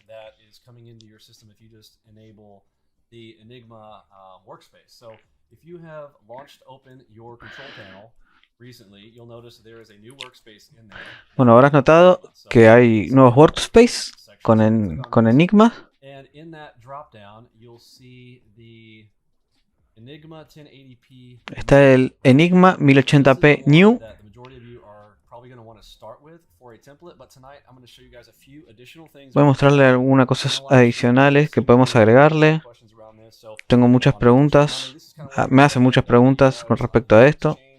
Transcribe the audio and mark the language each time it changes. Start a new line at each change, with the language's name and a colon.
English: That is coming into your system if you just enable the Enigma workspace. So if you have launched open your control panel recently, you'll notice there is a new workspace in there.
Spanish: Bueno, habrás notado que hay nuevos workspace con Enigma.
English: And in that drop down, you'll see the Enigma 1080p.
Spanish: Está el Enigma 1080p New.
English: That the majority of you are probably going to want to start with for a template, but tonight I'm going to show you guys a few additional things.
Spanish: Voy a mostrarle algunas cosas adicionales que podemos agregarle. Tengo muchas preguntas. Me hacen muchas preguntas con respecto a esto.